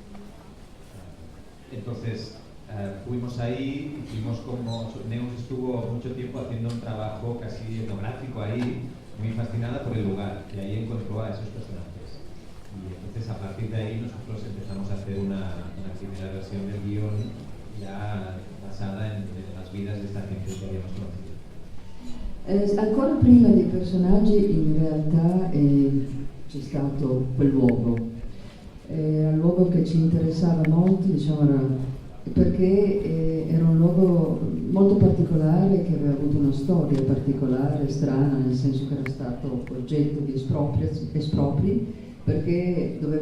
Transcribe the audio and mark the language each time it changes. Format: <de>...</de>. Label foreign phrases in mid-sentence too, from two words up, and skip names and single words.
<es>Entonces fuimos ahí, hicimos como Neus estuvo mucho tiempo haciendo un trabajo casi etnográfico ahí, muy fascinada por el lugar, y ahí encontró a esos personajes. Y entonces a partir de ahí nosotros empezamos a hacer una primera versión del guión ya basada en las vidas de esta gente que habíamos conocido.</es> <it>Ancora prima dei personaggi in realtà c'è stato quel luogo, un luogo che ci interessava molto, diciamo, perché era un luogo molto particolare che aveva avuto una storia particolare, strana, nel senso che era stato oggetto di espropri, perché</it>